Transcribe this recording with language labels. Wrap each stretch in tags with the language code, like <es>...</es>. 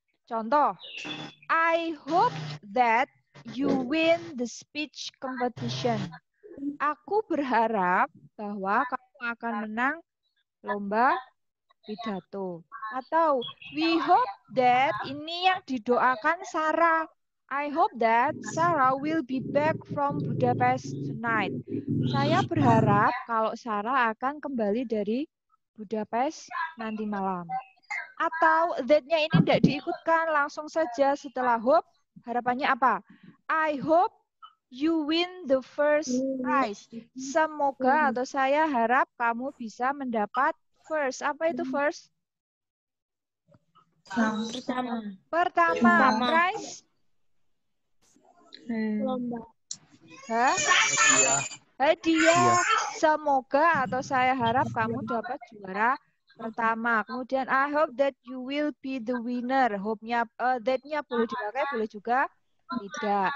<id>Contoh,</id> <en>I hope that you win the speech competition.</en> <id>Aku berharap bahwa kamu akan menang lomba pidato. Atau</id> <en>we hope that,</en> <id>ini yang didoakan Sarah.</id> <en>I hope that Sarah will be back from Budapest tonight.</en> <id>Saya berharap kalau Sarah akan kembali dari Budapest nanti malam. Atau that-nya ini tidak diikutkan, langsung saja setelah hope, harapannya apa?</id> <en>I hope you win the first prize.</en> <id>Semoga atau saya harap kamu bisa mendapat first. Apa itu first? Pertama. Prize? Lomba. Hah? Hadiah. Semoga atau saya harap kamu dapat juara pertama. Kemudian</id> <en>I hope that you will be the winner.</en> <id>Hope-nya, that-nya boleh dipakai, boleh juga tidak.</id>